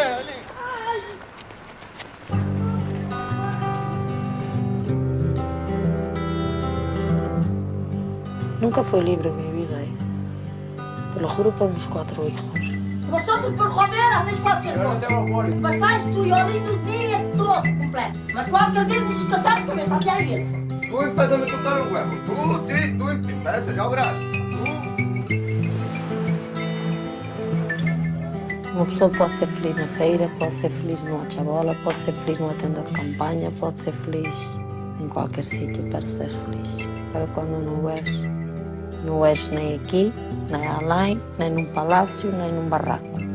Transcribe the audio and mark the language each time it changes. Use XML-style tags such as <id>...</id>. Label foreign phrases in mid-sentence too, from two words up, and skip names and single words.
<es>Nunca fue libre mi vida, ¿eh? Te lo juro por mis 4 hijos. Vosotros por joder hacéis cualquier cosa. Pasáis tú y Olinda un día todo completo.</es> <gl>Mas cualquier día vos escachar a cabeza de alguien.</gl> <es>Tú empiezas a me tocar los huevos. Tú empiezas, ya verás.</es> <pt>Uma pessoa pode ser feliz na feira, pode ser feliz numa chabola, pode ser feliz numa tenda de campanha, pode ser feliz em qualquer sítio, pero seres feliz. Pero quando não és nem aqui, nem além, nem num palácio, nem num barraco.</pt>